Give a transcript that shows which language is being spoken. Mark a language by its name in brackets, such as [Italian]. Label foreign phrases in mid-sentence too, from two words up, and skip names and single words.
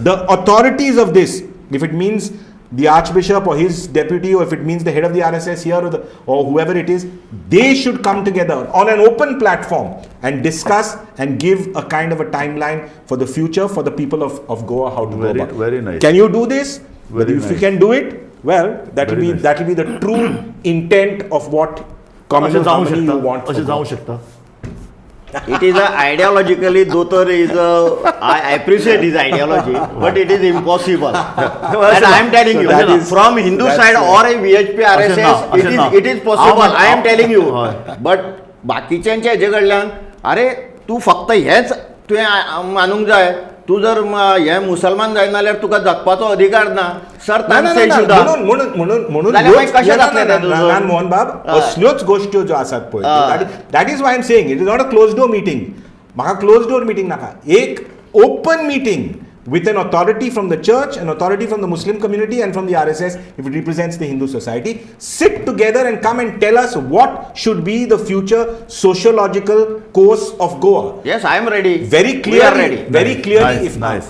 [English] The authorities of this, if it means the Archbishop or his deputy, or if it means the head of the RSS here or whoever it is, they should come together on an open platform and discuss and give a kind of a timeline for the future for the people of Goa, how to go Very- about. very nice. Can you do this? Very If you nice. can do it, well, that will Very be nice. that will be the true intent of what communal [Konkani] अशें जावं [English] harmony you want. [Konkani] शकता [English] for [Konkani] अशें [English] Goa. [Konkani] जावं शकता. [English] It is ideologically, Dotar is I appreciate his ideology, but it is impossible. And I am telling you, that is- from Hindu that's side it. or a VHP RSS, [Konkani] अशें ना. [English] it is possible. I am telling you. [Konkani] हय. But बाकीच्यांच्या हेजे कडल्यान अरे तूं फक्त हेच तुवें मानूंक जाय, तूं जर हे मुसलमान जायना जाल्यार तुका जगपाचो अधिकार ना. सर ना, ना, ना, ना, सुद्दां म्हणून जाल्यार मागीर कशें ना, जातलें ना, तें ना, तुजो? ना, मोहन बाब, हय. असल्योच गोश्ट्यो ज्यो आसात पळय, हय. [English] That is why I am saying it is not a close door meeting. [Konkani] म्हाका [English] close door meeting [Konkani] नाका, एक [English] open meeting with an authority from the church, an authority from the Muslim community and from the RSS if it represents the Hindu society, sit together and come and tell us what should be the future sociological course of Goa. Yes, I am ready. Very We are clearly, ready. very clearly, Nice, nice.